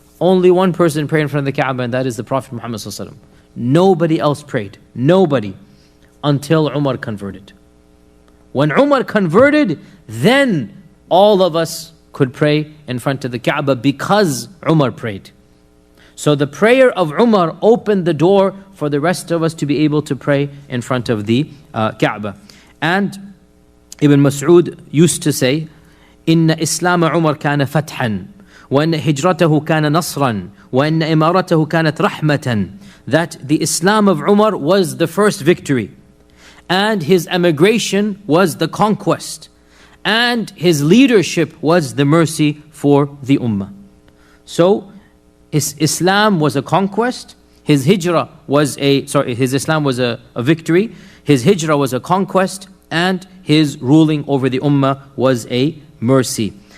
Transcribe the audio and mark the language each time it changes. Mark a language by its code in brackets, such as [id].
[en] Only one person prayed in front of the Kaaba, and that is the Prophet Muhammad ﷺ. Nobody else prayed, nobody, until Umar converted. When Umar converted, then all of us could pray in front of the Kaaba because Umar prayed. So the prayer of Umar opened the door for the rest of us to be able to pray in front of the Kaaba. And Ibn Mas'ud used to say, [ar] إن إسلام عمر كان فتحا وأن هجرته كان نصرا وأن إمارته كانت رحمة. [en] That the Islam of Umar was the first victory, and his emigration was the conquest, and his leadership was the mercy for the Ummah. So his Islam was a conquest, his Hijrah was his Islam was a victory, his Hijrah was a conquest, and his ruling over the Ummah was a mercy.